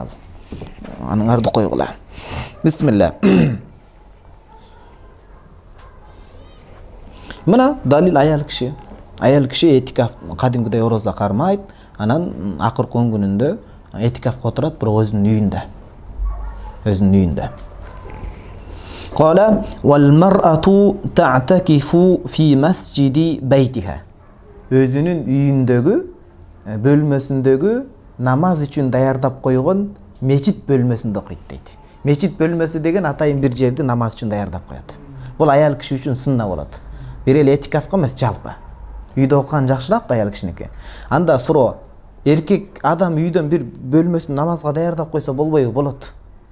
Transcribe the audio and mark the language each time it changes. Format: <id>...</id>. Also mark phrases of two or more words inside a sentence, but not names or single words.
<ky>Аныңарды койгула. Бисмилlah. Мына далил аял киши. Аял киши этикаф кадимгидей ороза кармайт, анан акыркы 10 күнүндө этикафка отурат, бирок өзүнүн үйүндө.</ky> <ar>قال والمرأة تعتكف في مسجد بيتها.</ar> <ky>Өзүнүн үйүндөгү, бөлмөсүндөгү намаз үчүн даярдап койгон мечит бөлмөсүндө окуйт дейт. Мечит бөлмөсү деген атайын бир жерди намаз үчүн даярдап коет. Бул аял киши үчүн сунна болот. Бир эле этикафка эмес, жалпы. Үйдө окуган жакшыраак да аял кишиники. Анда суроо, эркек адам үйдөн бир бөлмөсүн намазга даярдап койсо болбойбу?</ky>